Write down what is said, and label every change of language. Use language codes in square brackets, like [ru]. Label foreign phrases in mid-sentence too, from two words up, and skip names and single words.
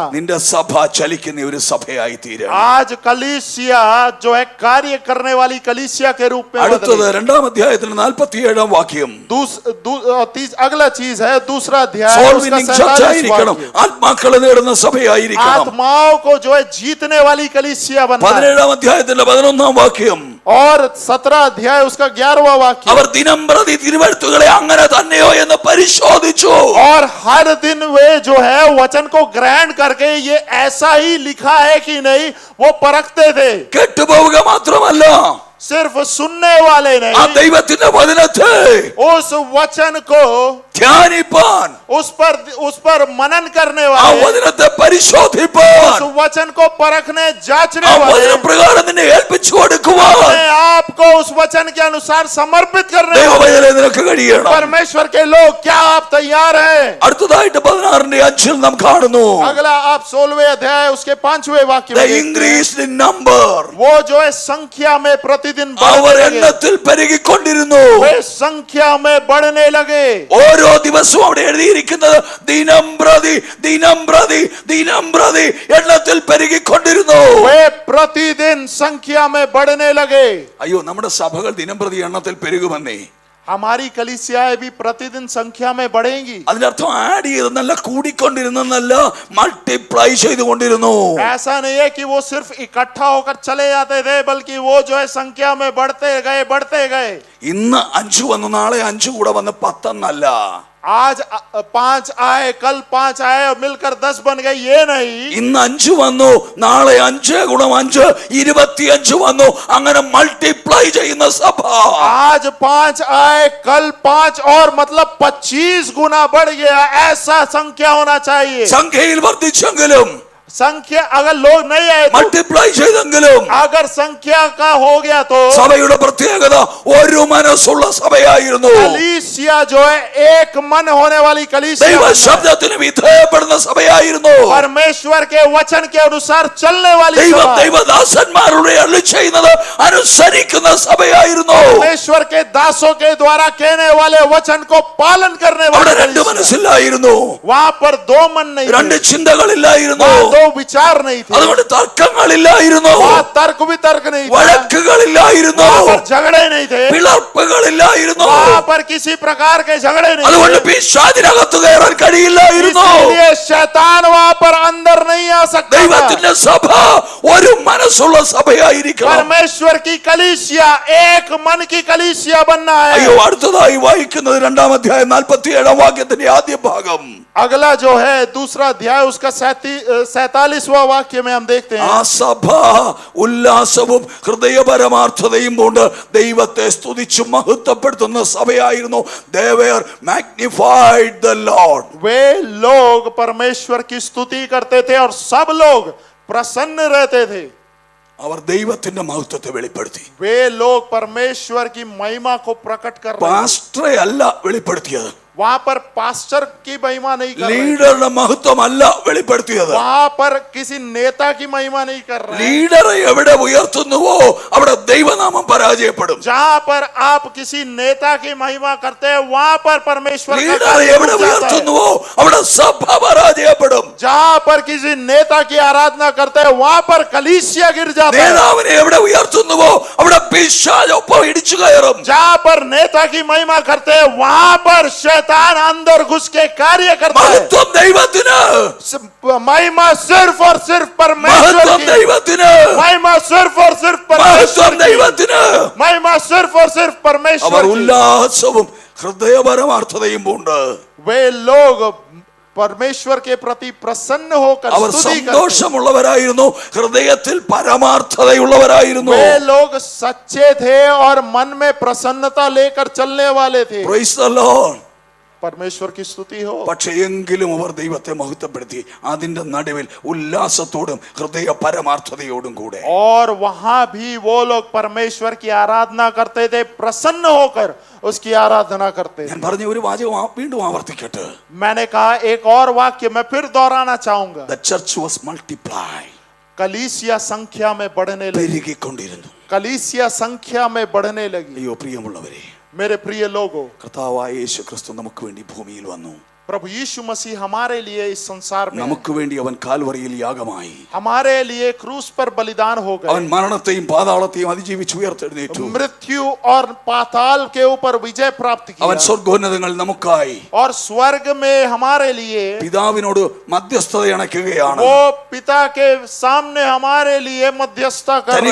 [ml] നിന്റെ സഭ ചലിക്കുന്ന ഒരു സഭയായി തീരും. [hi] आज कलीसिया जो है कार्य करने वाली कलीसिया के रूप में [ml] അടുത്തത് 2-ാം അധ്യായത്തിന്റെ 47-ാം വാക്യം. [hi] अगला चीज है 2रा अध्याय, [ml] ആത്മാക്കളെ നേടുന്ന സഭയായിരിക്കണം. [hi] आत्माओं को जो है जीतने वाली कलीसिया बनना. [ml] 17-ാം അധ്യായത്തിന്റെ 11-ാം വാക്യം. [hi] और 17 अध्याय उसका 11वां वाक्य. [ml] അവർ ദിനംപ്രതി തിരുവെഴുത്തുകളെ അങ്ങനെ തന്നെയോ എന്ന് പരിശോധിച്ചു. [hi] और हर दिन वे जो है वचन को ग्रहण करके ये ऐसा ही लिखा है कि नहीं वो परखते थे. [ml] കേട്ടുപോവുക മാത്രമല്ല, [hi] सिर्फ सुनने वाले [ml] ആ [hi] नहीं, [ml] ദൈവത്തിന്റെ വചനത്തെ [hi] उस वचन को [ml] ധ്യാനിപ്പാൻ, [hi] उस पर मनन करने [ml] ആ [hi] वाले, [ml] വചനത്തെ പരിശോധിപ്പാൻ, [hi] उस वचन को परखने जांचने [ml] ആ [hi] वाले, [ml] വചനപ്രകാരം നിന്നെ ഏൽപ്പിച്ചു കൊടുക്കുവാൻ [hi] अपने आप को उस वचन के अनुसार समर्पित करने वाले [ml] ദൈവമേ നിനക്ക് കഴിയണം. [hi] परमेश्वर के लोग, क्या आप तैयार हैं? [ml] അടുത്തതായിട്ട് 16:5 നാം കാണുന്നു, [hi] अगला आप 16वें अध्याय उसके 5वें वाक्य [en] the [hi] में देखते हैं, [en] increased in number, [hi] वो जो है संख्या में प्रतिदिन [ml] അവർ [hi] बढ़ने लगे, [ml] എണ്ണത്തിൽ പെരുകിക്കൊണ്ടിരുന്നു. [hi] वे संख्या में बढ़ने लगे. [ml] ഓരോ ദിവസവും അവിടെ എഴുതിയിരിക്കുന്നത് ദിനം പ്രതി ദിനം പ്രതി ദിനം പ്രതി എണ്ണത്തിൽ പെരുകിക്കൊണ്ടിരുന്നു. [hi] वे प्रतिदिन संख्या में बढ़ने लगे. [ml] അയ്യോ, നമ്മുടെ സഭകൾ ദിനം പ്രതി എണ്ണത്തിൽ പെരുകുമെന്നേ. [hi] हमारी कलीसियाएं भी प्रतिदिन संख्या में बढ़ेंगी. [ml] അതിനർത്ഥം ആഡ് ചെയ്തെന്നല്ല, കൂടിക്കൊണ്ടിരുന്നല്ല, മൾട്ടിപ്ലൈ ചെയ്തുകൊണ്ടിരുന്നു. [hi] ऐसा नहीं है कि वो सिर्फ इकट्ठा होकर चले जाते थे, बल्कि वो जो है संख्या में बढ़ते गए. [ml] ഇന്ന് 5 വന്നു, നാളെ 5 കൂടെ വന്ന് 10 എന്നല്ല. [hi] आज 5 आए, कल 5 आए और मिलकर 10 बन गए, ये नहीं. [ml] ഇന്ന് 5 വന്നു, നാളെ 5 ഗുണം 5 25 വന്നു. അങ്ങനെ മൾട്ടിപ്ലൈ ചെയ്യുന്ന സഭ. [hi] आज 5 आए, कल 5 और मतलब 25 गुना बढ़ गया, ऐसा संख्या होना चाहिए. [ml] സംഖ്യയിൽ വർദ്ധിച്ചെങ്കിലും, [hi] संख्या अगर लोग नहीं आए तो, [ml] മൾട്ടിപ്ലൈ ചെയ്തെങ്കിലും, [hi] अगर संख्या का हो गया तो [ml] സഭയുടെ പ്രത്യേകത ഒരു മനസ്സുള്ള സഭയായിരുന്നു. [hi] कलीसिया जो है एक मन होने वाली कलीसिया, [ml] ദൈവ ശബ്ദത്തിന് വിധേയപ്പെടുന്ന സഭയായിരുന്നു. [hi] परमेश्वर के वचन के अनुसार चलने वाली [ml] ദൈവം [hi] सभा, [ml] ദൈവദാസന്മാരുടെ അരുളി ചെയ്യുന്നത് അനുസരിക്കുന്ന സഭയായിരുന്നു. [hi] परमेश्वर के दासों के द्वारा कहने वाले वचन को पालन करने [ml] അവിടെ [hi] वाली [ml] രണ്ട് [hi] कलीसिया. [ml] മനസ്സില്ലായിരുന്നു, [hi] वहां पर दो मन नहीं [ml] രണ്ട് [hi] थे, [ml] ചിന്തകളില്ലായിരുന്നു, [hi] वहां दो विचार नहीं थे, [ml] അതുകൊണ്ട് തർക്കങ്ങളില്ലായിരുന്നു, [hi] वहां तर्क वितर्क नहीं था, [ml] വഴക്കുകളില്ലായിരുന്നു, [hi] वहां पर झगड़े नहीं थे, [ml] പിളർപ്പുകളില്ലായിരുന്നു. [hi] वहां पर किसी प्रकार के झगड़े नहीं [ml] അതുകൊണ്ട് [hi] थे. [ml] പിശാചിനകത്ത് കയറാൻ കഴിയില്ലായിരുന്നു. [hi] इसलिए शैतान वहां पर अंदर नहीं आ सकता था. [ml] ദൈവത്തിന്റെ സഭ ഒരു മനസ്സുള്ള സഭയായിരിക്കണം. [hi] परमेश्वर की कलीसिया एक मन की कलीसिया बनना है. [ml] അയ്യോ, അടുത്തതായി വായിക്കുന്നത് 2-ാം അധ്യായം 47-ാം വാക്യത്തിന്റെ ആദ്യ ഭാഗം. [hi] अगला जो है दूसरा अध्याय उसका 47वां वाक्य में हम देखते [ml] ആ [hi] हैं, [ml] സഭ ഉല്ലാസവും ഹൃദയപരമാർത്ഥതയും കൊണ്ട് ദൈവത്തെ സ്തുതിച്ചു മഹത്വപ്പെടുത്തുന്ന സഭയായിരുന്നു. [en] They were magnified the Lord. [hi] वे लोग परमेश्वर की स्तुति करते थे और सब लोग प्रसन्न रहते थे. [ml] അവർ ദൈവത്തിന്റെ മഹത്വത്തെ വെളിപ്പെടുത്തി. [hi] वे लोग परमेश्वर की महिमा को प्रकट कर रहे थे. [ml] പാസ്റ്ററെ അല്ല വെളിപ്പെടുത്തിയത്, [hi] वहां पर पास्टर की महिमा नहीं कर रहे थे. [ml] ലീഡറുടെ മഹത്വമല്ല വെളിപ്പെടുത്തിയത്. [hi] वहां पर किसी नेता की महिमा नहीं कर रहे हैं. [ml] ലീഡറെ എവിടെ ഉയർത്തുന്നുവോ അവിടെ ദൈവനാമം പരാജയപ്പെടും. [hi] जहां पर आप किसी नेता की महिमा करते हैं, वहां पर परमेश्वर का [ml] ലീഡറെ [hi] कार्य [ml] എവിടെ [hi] रुक जाता है. [ml] ഉയർത്തുന്നുവോ അവിടെ സഭ പരാജയപ്പെടും. [hi] जहां पर किसी नेता की आराधना करते हैं, वहां पर कलीसिया गिर जाता है. [ml] നേതാവിനെ എവിടെ ഉയർത്തുന്നുവോ അവിടെ പിശാചൊപ്പം ഇടിച്ചു കയറും. [hi] जहां पर नेता की महिमा करते हैं, वहां पर शैतान अंदर घुस के कार्य करता है. [ml] മഹത്വം ദൈവത്തിന്, [hi] महिमा सिर्फ और सिर्फ परमेश्वर [ml] മഹത്വം [hi] की. [ml] ദൈവത്തിന്, [hi] महिमा सिर्फ और सिर्फ परमेश्वर [ml] മഹത്വം [hi] की. [ml] ദൈവത്തിന്. [hi] महिमा सिर्फ और सिर्फ परमेश्वर [ml] അവർ [hi] की. [ml] ഉല്ലാസവും ഹൃദയപരമാർത്ഥതയും ഉണ്ട്. [hi] वे लोग परमेश्वर के प्रति प्रसन्न होकर [ml] അവർ [hi] स्तुति करते हैं. [ml] സന്തോഷമുള്ളവരായിരുന്നു, ഹൃദയത്തിൽ പരമാർത്ഥതയുള്ളവരായിരുന്നു. [hi] वे लोग सच्चे थे और मन में प्रसन्नता लेकर चलने वाले थे. [en] Praise the Lord. [hi] परमेश्वर की स्तुति हो. [ml] പക്ഷേ എങ്കിലും അവർ ദൈവത്തെ മഹത്വപ്പെടുത്തി, അതിന്റെ നടുവിൽ ഉല്ലാസത്തോടും ഹൃദയ പരമാർത്ഥതയോടും കൂടെ. [hi] और वहां भी वो लोग परमेश्वर की आराधना करते थे, प्रसन्न होकर उसकी आराधना करते थे. [ml] ഞാൻ പറഞ്ഞ ഒരു വാചകം വീണ്ടും ആവർത്തിക്കട്ടെ. [hi] मैंने कहा एक और वाक्य मैं फिर दोहराना चाहूंगा. [en] The church was multiplied. [hi] कलीसिया संख्या में बढ़ने लगी. [ml] പെരുകിക്കൊണ്ടിരുന്നു. [hi] कलीसिया संख्या में बढ़ने लगी. [ml] അയ്യോ പ്രിയമുള്ളവരെ, [hi] मेरे प्रिय लोगों, [ml] കർത്താവായ യേശു ക്രിസ്തു നമുക്ക് വേണ്ടി ഭൂമിയിൽ വന്നു. [hi] प्रभु यीशु मसीह हमारे लिए इस संसार में, [ml] നമുക്ക് വേണ്ടി അവൻ കാൽവറിയിൽ യാഗമായി. [hi] हमारे लिए क्रूस पर बलिदान हो [ml] അവൻ [hi] गए. [ml] മരണത്തെയും പാതാളത്തെയും അതിജീവിച്ച് ഉയർത്തെഴുന്നേറ്റു. [hi] मृत्यु और पाताल के ऊपर विजय प्राप्त [ml] അവൻ [hi] किया. [ml] സ്വർഗ്ഗോന്നതങ്ങൾ നമുക്കായി [hi] और स्वर्ग में हमारे लिए [ml] പിതാവിനോട് മധ്യസ്ഥത അണയ്ക്കുകയാണ്. [hi] वो पिता के सामने हमारे लिए मध्यस्थता कर रहे हैं.